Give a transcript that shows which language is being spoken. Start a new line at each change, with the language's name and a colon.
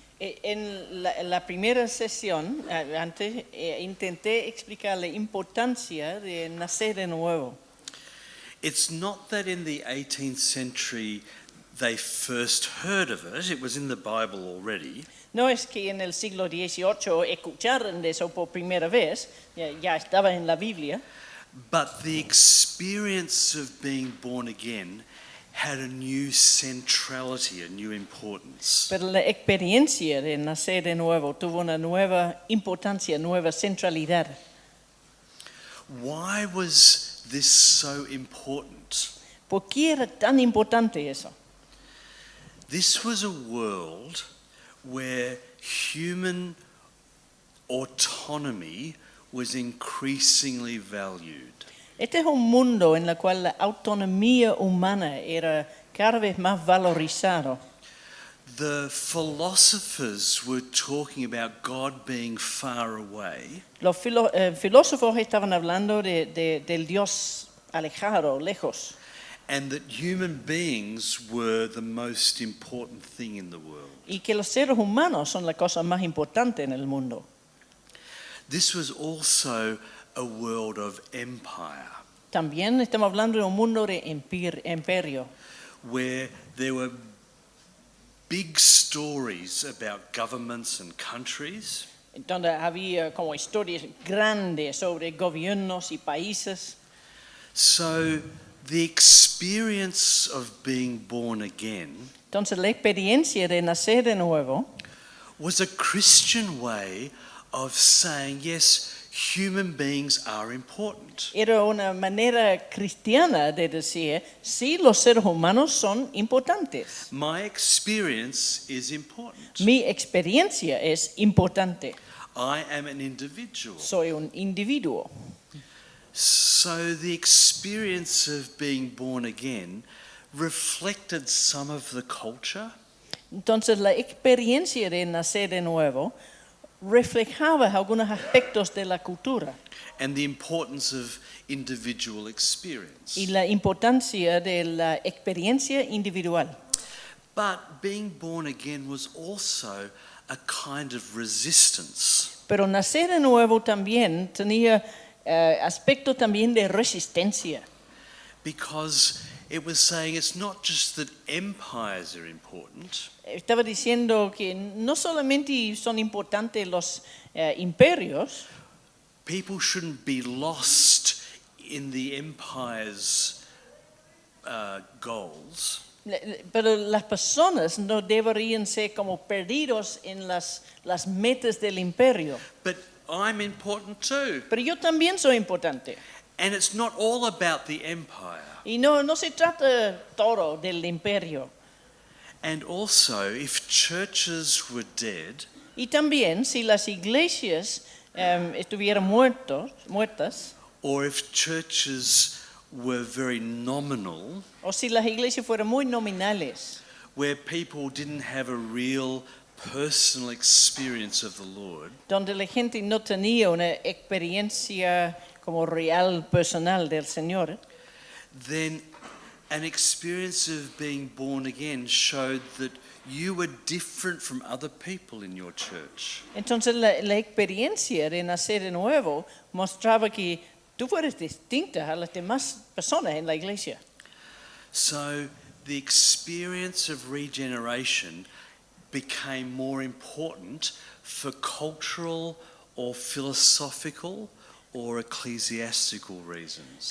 Spanish: En la primera sesión, antes, intenté explicar la importancia de nacer de nuevo.
English: It's not that in the 18th century they first heard of it. It was in the Bible already.
Spanish: No es que en el siglo XVIII escucharon de eso por primera vez, ya estaba en la Biblia,
English: But the experience of being born again had a new centrality, a new importance.
Spanish: pero la experiencia de nacer de nuevo tuvo una nueva importancia, nueva centralidad.
English: Why was this so important?
Spanish: ¿Por qué era tan importante eso?
English: This was a world where human autonomy was increasingly valued.
Spanish: Este es un mundo en el cual la autonomía humana era cada vez más valorizado.
English: The philosophers were talking about God being far away,
Spanish: Los filósofos estaban hablando del Dios alejado, lejos,
English: and that human beings were the most important thing in the world.
Spanish: y que los seres humanos son la cosa más importante en el mundo.
English: This was also a world of empire,
Spanish: También estamos hablando de un mundo de imperio,
English: where there were big stories about governments and countries,
Spanish: donde había como historias grandes sobre gobiernos y países.
English: so the experience of being born again
Spanish: Entonces la experiencia de nacer de nuevo
English: was a Christian way of saying, yes, human beings are important.
Spanish: era una manera cristiana de decir, sí, los seres humanos son importantes.
English: My experience is important.
Spanish: Mi experiencia es importante.
English: I am an individual.
Spanish: Soy un individuo.
English: So the experience of being born again reflected some of the culture,
Spanish: Entonces la experiencia de nacer de nuevo reflejaba algunos aspectos de la cultura
English: and the importance of individual experience.
Spanish: y la importancia de la experiencia individual.
English: But being born again was also a kind of resistance,
Spanish: Pero nacer de nuevo también tenía aspecto también de resistencia.
English: because it was saying it's not just that empires are important,
Spanish: Estaba diciendo que no solamente son importantes los imperios,
English: people shouldn't be lost in the empire's goals,
Spanish: pero las personas no deberían ser como perdidos en las metas del imperio.
English: but I'm important too.
Spanish: Pero yo también soy importante.
English: And it's not all about the empire.
Spanish: Y no se trata todo del imperio.
English: And also, if churches were dead,
Spanish: Y también si las iglesias estuvieran muertas,
English: or if churches were very nominal,
Spanish: o si las iglesias fueran muy nominales,
English: where people didn't have a real personal experience of the Lord,
Spanish: donde la gente no tenía una experiencia como real personal del Señor,
English: then an experience of being born again showed that you were different from other people in your church.
Spanish: entonces la experiencia de nacer de nuevo mostraba que tú eres distinta a las demás personas en la iglesia.
English: So the experience of regeneration became more important for cultural or philosophical or ecclesiastical reasons.